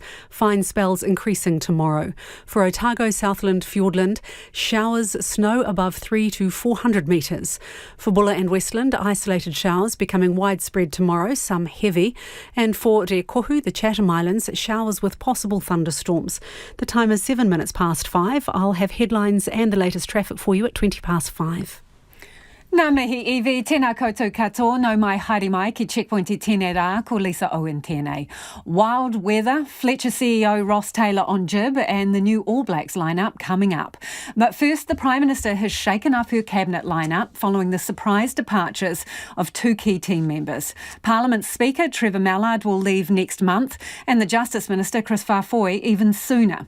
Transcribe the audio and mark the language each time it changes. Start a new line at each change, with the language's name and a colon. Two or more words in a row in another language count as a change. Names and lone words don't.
English: Fine spells increasing tomorrow. For Otago, Southland, Fiordland, showers, snow above 300 to 400 metres. For Bulla and Westland, isolated showers becoming widespread tomorrow, some heavy. And for Te Kohu, the Chatham Islands, showers with possible thunderstorms. The time is 7 minutes past 5. I'll have headlines and the latest traffic for you at 20 past 5.
Māori: Nā mihi iwi, tēnā koutou katoa, no mai haere mai ki Checkpoint I tēnei rā, ko Lisa Owen tēnei.
English: Wild weather, Fletcher CEO Ross Taylor on jib and the new All Blacks lineup coming up. But first, the Prime Minister has shaken up her cabinet lineup following the surprise departures of 2 key team members. Parliament Speaker Trevor Mallard will leave next month and the Justice Minister Chris Farfoy even sooner.